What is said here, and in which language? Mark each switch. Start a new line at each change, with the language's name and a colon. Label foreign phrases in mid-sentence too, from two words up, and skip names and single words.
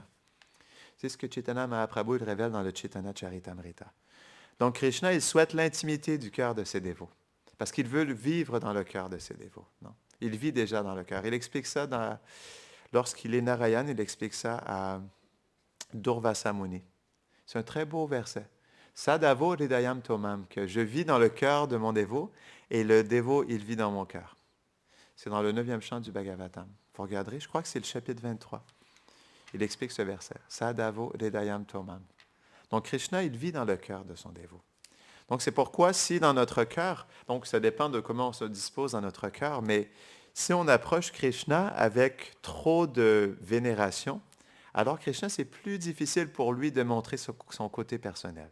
French: C'est ce que Chaitanya Mahaprabhu il révèle dans le Chaitanya Charitamrita. Donc Krishna, il souhaite l'intimité du cœur de ses dévots, parce qu'il veut vivre dans le cœur de ses dévots. Non? Il vit déjà dans le cœur. Il explique ça lorsqu'il est Narayan, il explique ça à Durvasa Muni. C'est un très beau verset.
Sanskrit: Sadavo hridayam tomam,
French: que je vis dans le cœur de mon dévot, et le dévot, il vit dans mon cœur. C'est dans le 9e chant du Bhagavatam. Vous regarderez, je crois que c'est le chapitre 23. Il explique ce verset.
Sanskrit: Sadavo hridayam tomam.
French: Donc Krishna, il vit dans le cœur de son dévot. Donc c'est pourquoi si dans notre cœur, donc ça dépend de comment on se dispose dans notre cœur, mais si on approche Krishna avec trop de vénération, alors Krishna, c'est plus difficile pour lui de montrer son côté personnel.